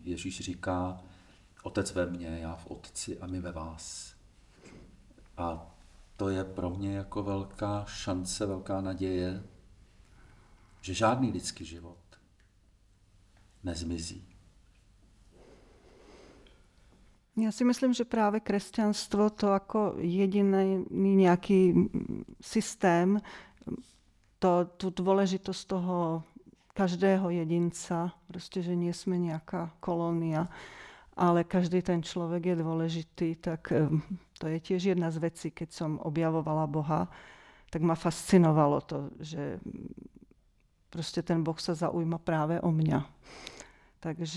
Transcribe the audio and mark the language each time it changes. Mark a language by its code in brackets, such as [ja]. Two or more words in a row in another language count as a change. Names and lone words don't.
[cs] Ježíš říká, Otec ve mně, já v Otci a my ve vás. A to je pro mě jako velká šance, velká naděje, že žádný lidský život nezmizí. [sk] Já si myslím, že práve kresťanstvo to ako jediný nejaký systém, tú dôležitosť toho každého jedinca, proste, že nie sme nejaká kolónia, ale každý ten človek je dôležitý, tak to je tiež jedna z vecí, keď som objavovala Boha, tak ma fascinovalo to, že proste ten Boh sa zaujíma práve o mňa.